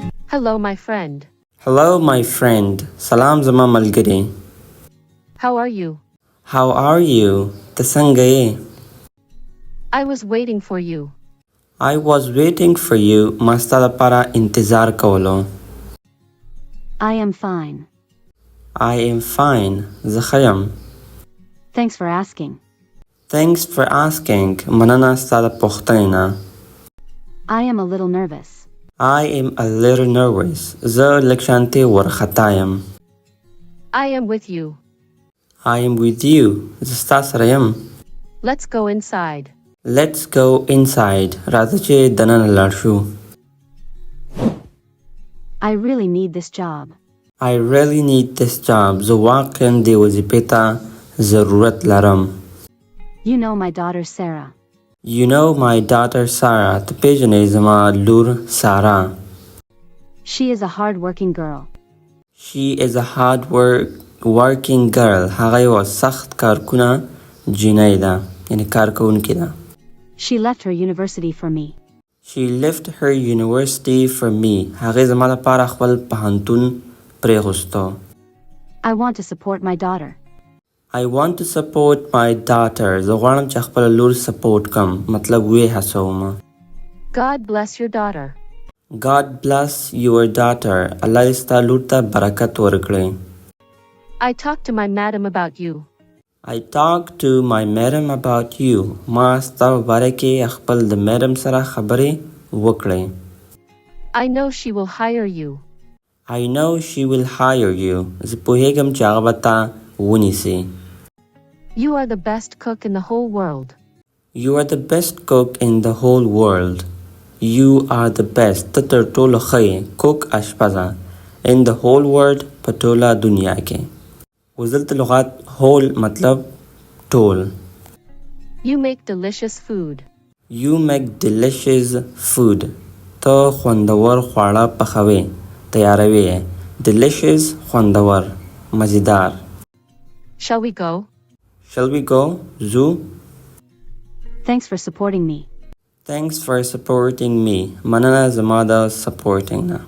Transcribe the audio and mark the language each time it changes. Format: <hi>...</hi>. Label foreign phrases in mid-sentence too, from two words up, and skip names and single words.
<en>Hello, my friend. Hello, my friend.</en> <ps>سلام زما ملګری.</ps> <en>How are you? How are you?</en> <ps>ته څنګه یې؟</ps> <en>I was waiting for you. I was waiting for you.</en> <ps>ما ستا لپاره انتظار کولو.</ps> <en>I am fine. I am fine.</en> <ps>زه ښه یم.</ps> <en>Thanks for asking. Thanks for asking.</en> <ps>مننه ستا د پوښتنې نه.</ps> <en>I am a little nervous. I am a little nervous.</en> <ps>زه لږ شانتې وارخطا یم.</ps> <en>I am with you. I am with you.</en> <ps>زه ستا سره یم.</ps> <en>Let's go inside. Let's go inside.</en> <ps>راځه چې دننه لاړ شو.</ps> <en>I really need this job. I really need this job.</en> <ps>زه واقعا دې وظیفې ته ضرورت لرم.</ps> <en>You know my daughter Sarah. You know my daughter Sarah.</en> <ps>ته پیژنې زما لور سارا.</ps> <en>She is a hard-working girl. She is a working girl.</en> <ps>هغه یوه سخت کارکونه جینۍ ده. یعنې کارکوونکې ده.</ps> <en>She left her university for me. She left her university for me.</en> <ps>هغې زما لپاره خپل پوهنتون پرېښوسته.</ps> <en>I want to support my daughter. I want to support my daughter.</en> <ps>زه غواړم چې خپله لور سپورټ کم. مطلب ویې هڅوم.</ps> <en>God bless your daughter. God bless your daughter.</en> <ps>الله دې ستا لور ته برکت ورکړي.</ps> <en>I talked to my madam about you. I talked to my madam about you.</en> <ps>ما ستا په باره کې خپل د میډم سره خبرې وکړې.</ps> <en>I know she will hire you. I know she will hire you.</en> <ps>زه پوهیږم چې هغه به تا ونیسي.</ps> <en>You are the best cook in the whole world. You are the best cook in the whole world. You are the best.</en> <ps>ته تر ټولو ښه یې. cook اشپزه.</ps> <en>in the whole world</en> <ps>په ټوله دنیا کې. اوس دلته لغات whole مطلب ټول.</ps> <en>You make delicious food. You make delicious food.</en> <ps>ته خوندور خواړه پخوې. تیاروې. delicious خوندور. مزیدار.</ps> <en>Shall we go? Shall we go? زو. Thanks for supporting me. Thanks for supporting me.</en> <ps>مننه زما د supporting نه.</ps>